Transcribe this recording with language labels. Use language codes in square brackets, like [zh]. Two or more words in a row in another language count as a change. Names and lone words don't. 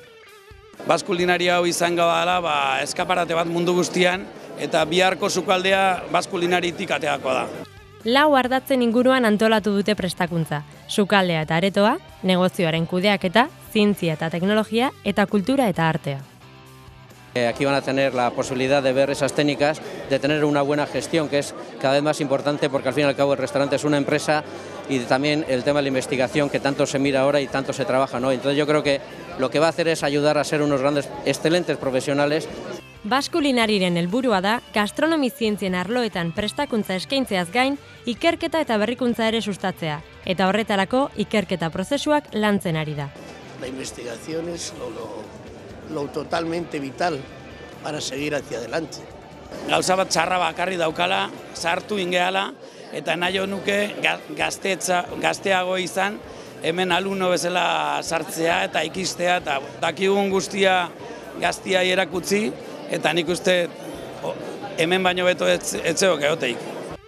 [eu] Baskulinaria hau izango dela eskaparate bat mundu guztian, eta biharko sukaldea baskulinaritik ateako da. 4 ardatzen inguruan antolatu dute prestakuntza. Sukaldea eta aretoa, negozioaren kudeaketa, zientzia eta teknologia, eta kultura eta artea. [es] Aquí van a tener la posibilidad de ver esas técnicas, de tener una buena gestión, que es cada vez más importante porque al fin y al cabo el restaurante es una empresa y también el tema de la investigación que tanto se mira ahora y tanto se trabaja, ¿no? Entonces yo creo que lo que va a hacer es ayudar a ser unos grandes, excelentes profesionales. [eu] Baskulinariren helburua da, gastronomi zientzien arloetan prestakuntza eskaintzeaz gain, ikerketa eta berrikuntza ere sustatzea, eta horretarako ikerketa prozesuak lantzen ari da. [es] La investigación es lo totalmente vital para seguir hacia adelante. [eu] Gauza bat txarra bakarri daukala, sartu ingehala, eta nahi nuke gazteago izan, hemen alumno bezala sartzea eta ikistea, eta dakigun guztia gaztiai erakutsi, eta nik uste hemen baino beto etzeok egoteik.